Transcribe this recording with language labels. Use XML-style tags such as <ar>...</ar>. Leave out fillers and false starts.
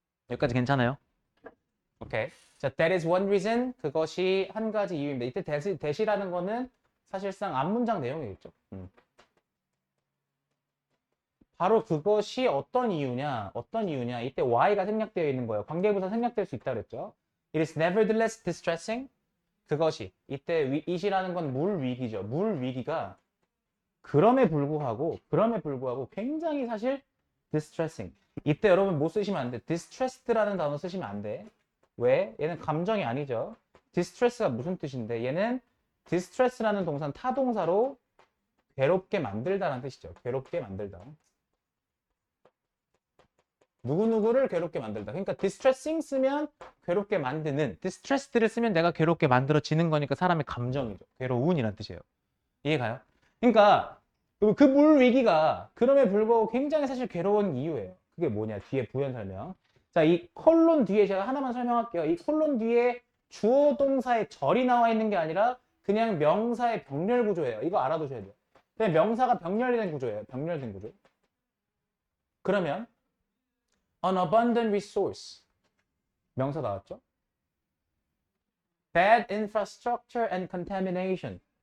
<ko>여기까지 괜찮아요? 오케이. 자,</ko> <en>that is one reason.</en> <ko>그것이 한 가지 이유입니다. 이때 that이라는 거는 사실상 앞문장 내용이겠죠. 바로 그것이 어떤 이유냐? 이때 why가 생략되어 있는 거예요. 관계부사 생략될 수 있다 그랬죠.</ko> <en>It is nevertheless distressing.</en> <ko>그것이 이때 it이라는 건 물 위기죠. 물 위기가 그럼에 불구하고 굉장히 사실 distressing. 이때 여러분 뭐 쓰시면 안 돼? distressed라는 단어 쓰시면 안 돼. 왜? 얘는 감정이 아니죠. distress가 무슨 뜻인데? 얘는 distress라는 동사는 타동사로 괴롭게 만들다라는 뜻이죠. 괴롭게 만들다. 누구누구를 괴롭게 만들다. 그러니까 distressing 쓰면 괴롭게 만드는, distressed를 쓰면 내가 괴롭게 만들어지는 거니까 사람의 감정이죠. 괴로운이라는 뜻이에요. 이해가요? 그러니까 그 물 위기가 그럼에 불구하고 굉장히 사실 괴로운 이유예요. 그게 뭐냐? 뒤에 부연 설명. 자, 이 콜론 뒤에 제가 하나만 설명할게요. 이 콜론 뒤에 주어 동사의 절이 나와 있는 게 아니라 그냥 명사의 병렬 구조예요. 이거 알아두셔야 돼요. 그냥 명사가 병렬된 구조예요. 병렬된 구조. 그러면</ko> <en>an abundant resource.</en> <ko>명사 나왔죠?</ko> <en>Bad infrastructure and contamination.</en>